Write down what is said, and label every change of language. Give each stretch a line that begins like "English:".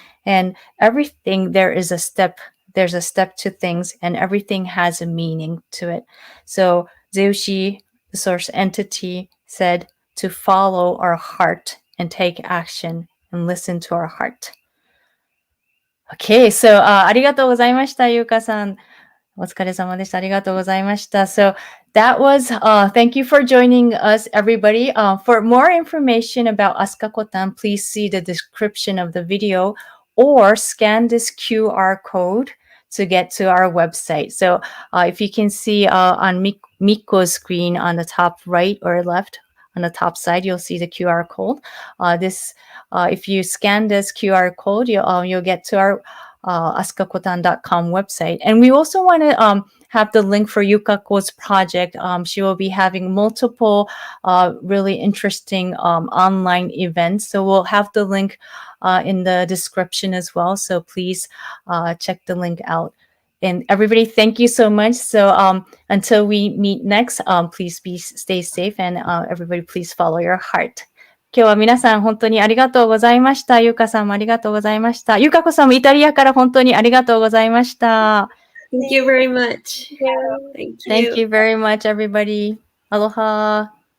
English: And everything, there's a step to things, and everything has a meaning to it. So Zeu-shi, the source entity, said to follow our heart and take action and listen to our heart. Okay, so
Japanese: ありがとうございました、ゆうかさん。お疲れ様でした。ありがとうございました。
English: So that was, thank you for joining us, everybody. For more information about AskaCotan, please see the description of the video or scan this QR code to get to our website. So if you can see on Miko's screen on the top right or left, on the top side, you'll see the QR code. If you scan this QR code, you'll get to our AskaCotan.com website. And we also want to have the link for Yukako's project. She will be having multiple really interesting online events. So we'll have the link in the description as well. So please check the link out. And everybody, thank you so much. So until we meet next, please stay safe, and everybody please follow your heart.
Japanese: 今日は皆さん本当にありがとうございました。ゆうかさんもありがとうございました。ゆかこさんもイタリアから本当にありがとうございました。
English: Thank you very much. Thank you very much, everybody. Aloha.